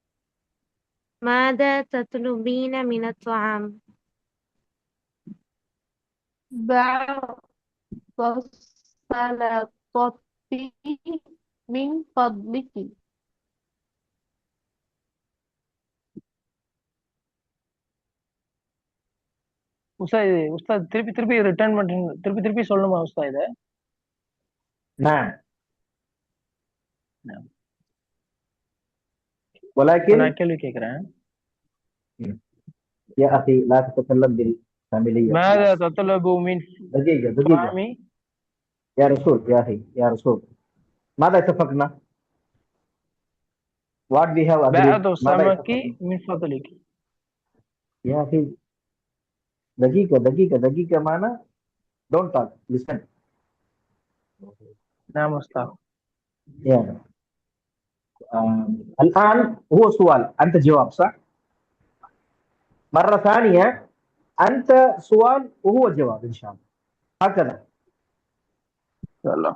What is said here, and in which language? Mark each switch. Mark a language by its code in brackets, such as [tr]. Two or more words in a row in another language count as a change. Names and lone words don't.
[ar] ماذا تطلبين من الطعام؟ بعض السلطة من فضلك. [ta] உஸ்தாத் திருப்பி திருப்பி ரிட்டர்ன் பண்றீங்க, திருப்பி திருப்பி சொல்லணுமா உஸ்தாத் இதை? [ar] نعم نعم. ولكن [ta] நான் கேள்வி கேட்கிறேன். [ar] يا أخي لا تتكلم بالفاميلية. ماذا تطلب من دقيقة طعامي؟ يا رسول، يا أخي يا رسول، ماذا اتفقنا؟ [en] What we have agreed. [ar] بعض ماذا السمك اتفقنا؟ من فضلك. يا أخي دقيقة معنا. [en] Don't talk. Listen. [ar] نعم أستاذ. يعني الآن هو سؤال، أنت جواب صح؟ مرة ثانية أنت سؤال وهو جواب إن شاء الله، هكذا. يلا.